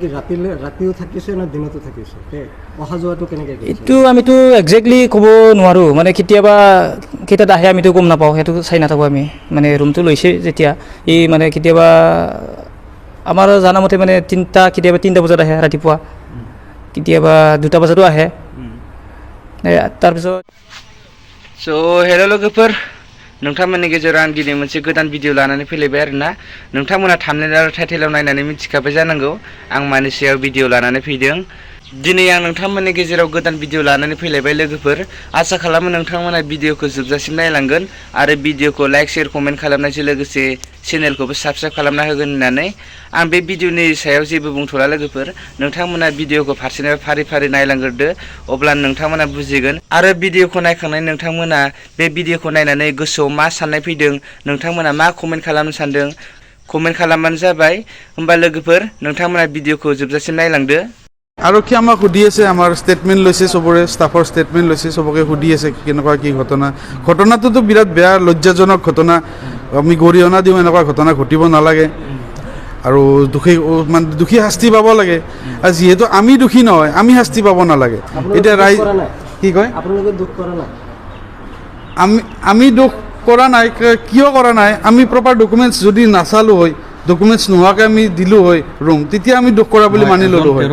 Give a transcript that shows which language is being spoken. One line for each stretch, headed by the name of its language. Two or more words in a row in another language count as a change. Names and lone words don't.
Assamese: এইটো আমিতো একজেক্টলি ক'ব নোৱাৰোঁ মানে কেতিয়াবা কেইটাত আহে আমিতো গম নাপাওঁ সেইটো চাই নাথাকোঁ আমি মানে ৰুমটো লৈছে যেতিয়া এই মানে কেতিয়াবা আমাৰ জানামতে মানে কেতিয়াবা 3টা বজাত আহে ৰাতিপুৱা কেতিয়াবা 2টা বজাতো ahe তাৰপিছত
English: So hello
Bodo: लोगोफोर नोंथांमोननि गेजेराव आं दिनै मोनसे गोदान भिडिअ लानानै फैलायबाय आरोना नोंथांमोना थाम्बनेल आरो टाइटेलाव नायनानै मिथिखाबाय जानांगौ आं मानि सायाव भिडिअ लानानै फैदों दिनै आं नोंथांमोननि गेजेराव गोदान भिडिअ लानानै फैलायबाय लोगोफोर आसा खालामो नोंथांमोना भिडिअखौ जोबजासिम नायलांगोन आरो भिडिअखौ
English: like share comment
Bodo: खालामनायजों लोगोसे चेनेलखौबो साबस्क्राइब खालामना होगोन होननानै आं बे भिडिअनि सायाव जेबो बुंथ'ला लोगोफोर नोंथांमोना भिडिअखौ फारसेनिफ्राय फारि फारि नायलांग्रोदो अब्ला नोंथांमोना बुजिगोन आरो भिडिअखौ नायखांनानै नोंथांमोना बे भिडिअखौ नायनानै गोसोआव मा साननाय फैदों नोंथांमोना मा कमेन्ट खालामनो सानदों कमेन्ट खालामबानो जाबाय होमबा लोगोफोर नोंथांमोना भिडिअखौ जोबजासिम नायलांदो
Assamese: আৰক্ষী আমাক সুধি আছে আমাৰ ষ্টেটমেণ্ট লৈছে চবৰে ষ্টাফৰ ষ্টেটমেণ্ট লৈছে চবকে সুধি আছে কেনেকুৱা কি ঘটনাটোতো বিৰাট বেয়া লজ্জাজনক ঘটনা আমি গৰিহণা দিওঁ এনেকুৱা ঘটনা ঘটিব নালাগে আৰু দোষী শাস্তি পাব লাগে আৰু যিহেতু আমি দোষী নহয় আমি শাস্তি পাব নালাগে এতিয়া ৰাইজ কি কয় আপোনালোকে দুখ কৰা নাই আমি দুখ কৰা নাই কিয় কৰা নাই আমি
English: proper documents
Assamese: যদি নাচালোঁ হয় ডকুমেণ্টছ নোহোৱাকৈ আমি দিলোঁ হয় ৰুম তেতিয়া আমি দুখ কৰা বুলি মানি ল'লোঁ হয়